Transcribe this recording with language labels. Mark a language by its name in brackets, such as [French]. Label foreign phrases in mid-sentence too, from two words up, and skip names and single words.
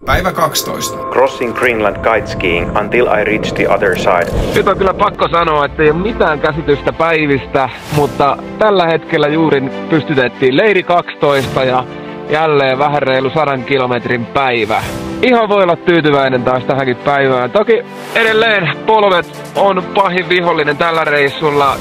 [Finnish] Päivä 12. [English] Crossing Greenland kite skiing until I reach the other side. [Finnish] Nyt on kyllä pakko sanoa, että ei ole mitään käsitystä päivistä, mutta tällä hetkellä juuri pystytettiin leiri 12 ja jälleen vähän reilu 100 kilometrin päivä. Ihan voi olla tyytyväinen taas tähänkin päivään. Toki edelleen polvet on pahin vihollinen tällä reissulla.